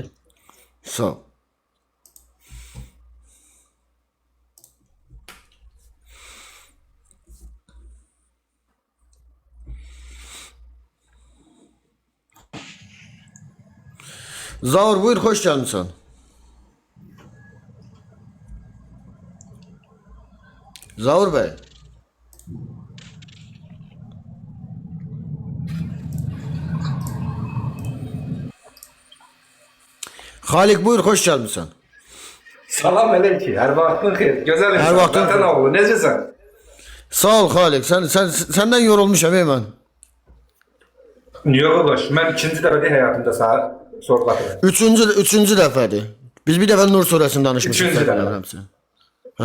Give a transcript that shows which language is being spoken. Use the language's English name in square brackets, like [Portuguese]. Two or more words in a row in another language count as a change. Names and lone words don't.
[Azerbaijani] Təşəkkürlər. Sağ ol. Zaur buyur, [Turkish] hoş gelmişsin. Zaur Bey. Halik buyur, hoş gelmişsin. [Azerbaijani] Salam aleyküm. Her vaxtın xeyir. Gözəl insan. Hər vaxtın Vətən oğlu. Necəsən? Sağ ol Halik. [Turkish] Senden yorulmuşam ey ben. [Azerbaijani] Niyə qardaş? Mən ikinci dəfədir həyatımda sənə sorğulatıram. Üçüncü dəfədir. Biz bir dəfə Nur surəsini danışmışıq. Üçüncü dəfə. Bilmirəmsə. Ha.